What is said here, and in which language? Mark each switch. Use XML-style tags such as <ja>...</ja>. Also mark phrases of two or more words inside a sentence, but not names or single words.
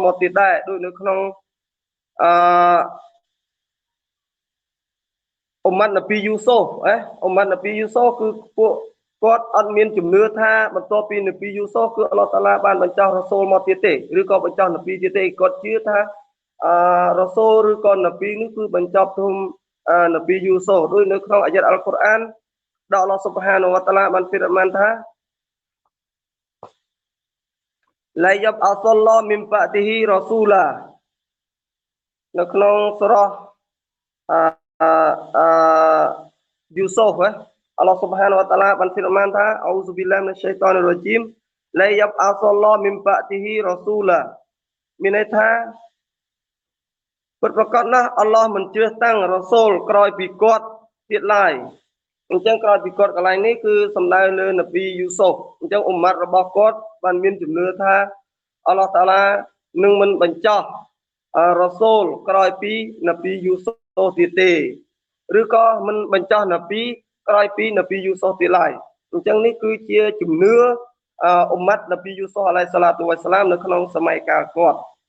<km>មកទៀតដែរដូចនៅក្នុងអ៊ុម៉ាត់នប៊ីយូសូហ្វអ៊ុម៉ាត់នប៊ីយូសូហ្វគឺពួកគាត់អត់មានជំនឿថាបន្ទាប់ពីនប៊ីយូសូហ្វគឺអល់ឡោះតាឡាបានបញ្ចុះរ៉ូសូលមកទៀតទេឬក៏បញ្ចុះនប៊ីទៀតទេគាត់ជឿថារ៉ូសូលឬក៏នប៊ីនេះគឺបញ្ចប់ត្រឹមនប៊ីយូសូហ្វដូចនៅក្នុងអាយ៉ាតអល់កុរអានដែល</km> <ar>الله سبحانه وتعالى</ar> <km>បានហ្វឺរម៉ានថា</km> <ar>لا يبعث الله من بعده رسولا</ar> <km>នៅក្នុងសូរ៉ាយូសូហ្វ</km> <ar>الله سبحانه وتعالى</ar> <km>បានហ្វឺរម៉ានថា</km> <ar>أعوذ بالله من الشيطان الرجيم لا يبعث الله من بعده رسولا</ar> <km>មានន័យថា ពិតប្រាកដណាស់អល់ឡោះមិនជ្រើសតាំងរ៉ាស៊ូលក្រោយពីគាត់ទៀតឡើយអញ្ចឹងក្រោយពីគាត់កន្លែងនេះគឺសំដៅលើនប៊ីយូស៊ុបអញ្ចឹងអ៊ុម៉ាត់របស់គាត់បានមានជំនឿថាអល់ឡោះតាឡានឹងមិនបញ្ចោះរ៉ាស៊ូលក្រោយពីនប៊ីយូស៊ុបទៀតទេឬក៏មិនបញ្ចោះនប៊ីក្រោយពីនប៊ីយូស៊ុបទៀតឡើយអញ្ចឹងនេះគឺជាជំនឿអ៊ុម៉ាត់នប៊ីយូស៊ុប</km> <ar>عليه الصلاة والسلام</ar> <km>នៅក្នុងសម័យកាលគាត់</km>